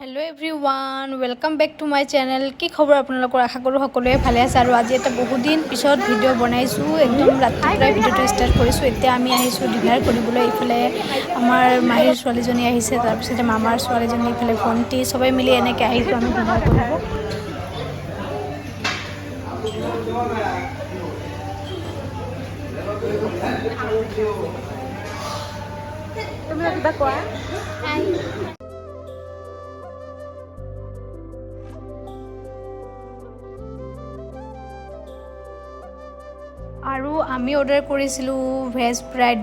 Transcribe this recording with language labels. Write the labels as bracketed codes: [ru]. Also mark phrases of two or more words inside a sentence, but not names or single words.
[en] Hello everyone welcome back to my channel [as] কি খবৰ আপোনালোকৰ আশা কৰোঁ সকলোৱে ভালে আছে আৰু আজি এটা বহুত দিন পিছত ভিডিও বনাইছো একদম ৰাতিপুৱা ভিডিওটো ষ্টাৰ্ট কৰিছো এতিয়া আমি আহিছো ডিনাৰ কৰিবলৈ ইফালে আমাৰ মাহিৰ ছোৱালীজনী আহিছে তাৰ পিছতে মামাৰ ছোৱালীজনী ইফালে ভণ্টি সবাই মিলি এনেকৈ আহিছো আমি ডিনাৰ কৰিব তুমি কিবা কোৱা আৰু আমি অৰ্ডাৰ কৰিছিলোঁ [en] veg fried